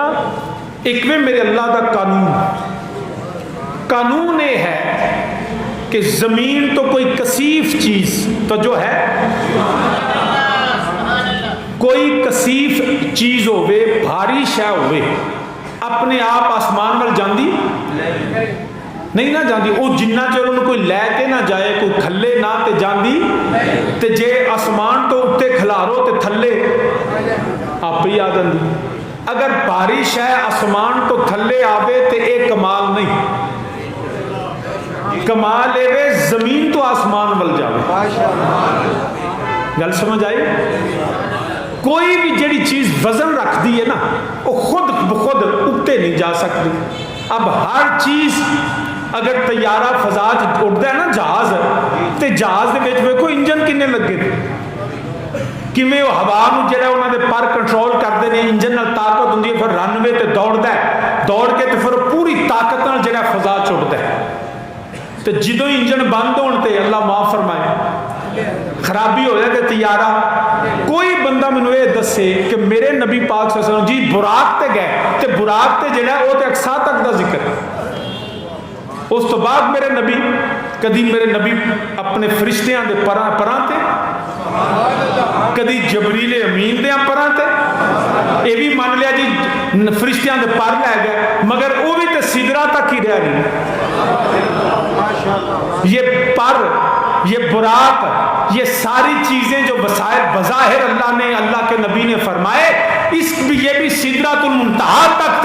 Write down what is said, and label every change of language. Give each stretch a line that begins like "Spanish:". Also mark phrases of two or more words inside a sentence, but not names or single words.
Urdu: ایک میں میرے اللہ کا قانون یہ ہے کہ
Punjabi: زمین تو کوئی کثیف چیز تو جو ہے، کوئی کثیف چیز ہوئے، بھاری شے ہوئے، اپنے آپ آسمان وال جاندی نہیں نہ جاندی. وہ جنہ چر انہوں کوئی لے کے نہ جائے، کوئی کھلے نہ تے جاندی. تے جے آسمان تو اتے کھلارو تے تھلے آپ ہی آ جاندی. اگر بھاری شے آسمان تو تھلے آوے تے ایک کمال نہیں. کمال اے زمین تو آسمان ول جاوے. گل سمجھ آئی؟ کوئی بھی جڑی چیز وزن رکھ دی ہے نا،
Urdu: وہ خود بخود اٹھتے نہیں جا سکتی. اب ہر چیز اگر طیارہ فضا اڑتا ہے نا،
Punjabi: جہاز تے جہاز دے وچ ویکھو انجن کنے لگے تھے، کیویں وہ ہوا نو جڑا انہاں دے پر کنٹرول کردے نے. انجن نال طاقت ہوندی ہے، پھر رن وے تے دوڑدا ہے، دوڑ کے تے پھر پوری طاقت نال جڑا فضا چڑھدا ہے. تے جدوں انجن بند ہون تے اللہ معاف فرمائے خرابی ہو جائے تے طیارہ. کوئی بندہ مینوں یہ دسے کہ میرے نبی پاک
Arabic: صلی اللہ علیہ وسلم
Punjabi: جی براق تے گئے تے براق تے جڑا وہ تے اقصا تک دا ذکر. اس تو بعد میرے نبی کدی میرے نبی اپنے فرشتیاں دے پراں تے، کدی جبریل امین دے پراں تے. یہ بھی مان لیا جی فرشتیاں دے پر لے گئے، مگر وہ بھی تے سدرا تک ہی رہ گئی.
Urdu: یہ پر، یہ براق، یہ ساری چیزیں جو وسائل بظاہر اللہ نے، اللہ کے نبی نے فرمائے، یہ بھی سدرۃ المنتہا تک تھے.